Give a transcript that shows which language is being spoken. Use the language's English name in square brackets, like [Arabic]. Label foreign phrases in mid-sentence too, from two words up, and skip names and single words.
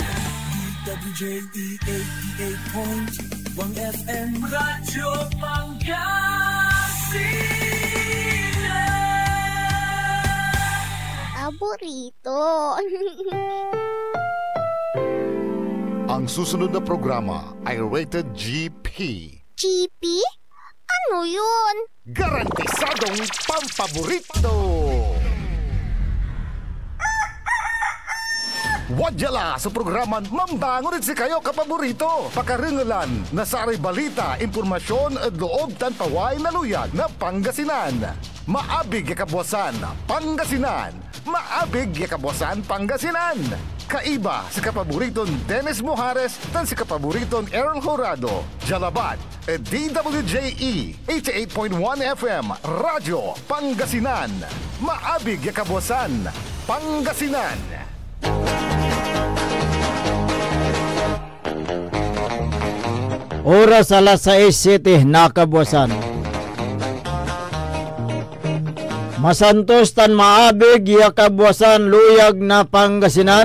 [Filipino] DWJE 88.1 FM Radyo Pangasinan. Paborito. Ang susunod na programa ay rated GP. GP? Ano yun? Garantisadong pampaborito. [Pangasinan] Wadyala sa programan Mambangon si kayo kapaborito. Pakaringalan na sa balita, impormasyon at loob tan paway na luyag na Pangasinan. Maabig yakabwasan Pangasinan. Maabig yakabwasan Pangasinan. Kaiba si kapaboriton Dennis Mojares tan si kapaboriton Errol Horado. Jalabat, DWJE 88.1 FM, Radyo Pangasinan. Maabig yakabwasan Pangasinan. Oras alas 6:07 nakabwasan. Masantos tan maabig yakabwasan luyag na Pangasinan.